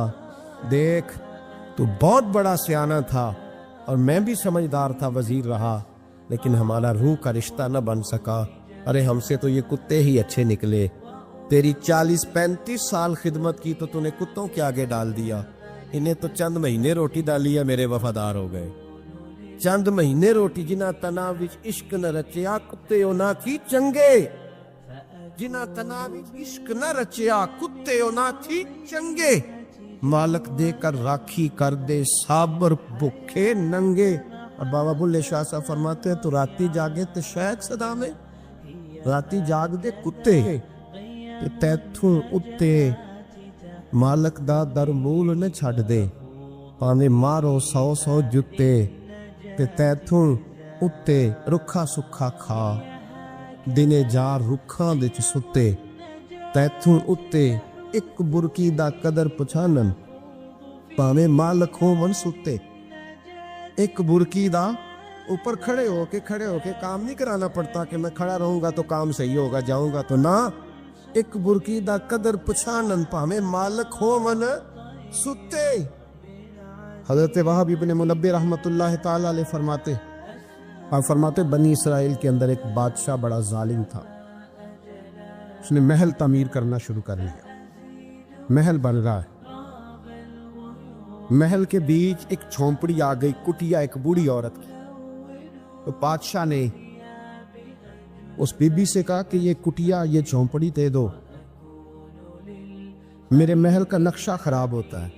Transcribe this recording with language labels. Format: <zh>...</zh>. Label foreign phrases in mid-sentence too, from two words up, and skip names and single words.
<ur>دیکھ تو بہت بڑا سیانہ تھا اور میں بھی سمجھدار تھا، وزیر رہا، لیکن ہمارا روح کا رشتہ نہ بن سکا۔ ارے ہم سے تو یہ کتے ہی اچھے نکلے، تیری 40 35 سال خدمت کی تو تو نے کتوں کے آگے ڈال دیا، انہیں تو چند مہینے روٹی ڈالی ہے، میرے وفادار ہو گئے۔ چند مہینے روٹی،</ur> <pa>جنہ تنا وچ عشق نہ رچیا کتے اونا تھی چنگے، جنہ تنا وچ عشق نہ رچیا کتے اونا تھی چنگے، مالک دے کر راکھی کر دے صابر بھوکے ننگے۔</pa> <ur>اور بابا بلے شاہ صاحب فرماتے ہیں</ur> <pa>تو راتی جاگے تو شیخ صدا میں، راتی جاگ دے کتے کہ تیتھوں اتے مالک دا در مول نہ چھڈ دے، پاویں مارو 100 جُتے تے تیتھوں اتے رکھا سکھا کھا، دنے جار رکھاں دے چ ستے، تیتھوں اتے ایک برکی دا قدر پچھانن، پاویں مالک ہون ستے۔ ایک برکی دا</pa> <ur>اوپر کھڑے ہو کے کام نہیں کرانا پڑتا کہ میں کھڑا رہوں گا تو کام صحیح ہوگا، جاؤں گا تو نہ،</ur> <pa>ایک برکی دا قدر پچھانن، پاویں مالک ہون ستے۔</pa> <ur>حضرت وہب ابن منبہ</ur> <ar>رحمۃ اللہ تعالی علیہ</ar> <ur>فرماتے بنی اسرائیل کے اندر ایک بادشاہ بڑا ظالم تھا، اس نے محل تعمیر کرنا شروع کر لیا، محل بن رہا ہے، محل کے بیچ ایک جھونپڑی آ گئی، کٹیا ایک بوڑھی عورت کی، تو بادشاہ نے اس بی بی سے کہا کہ یہ کٹیا، یہ جھونپڑی دے دو، میرے محل کا نقشہ خراب ہوتا ہے۔</ur>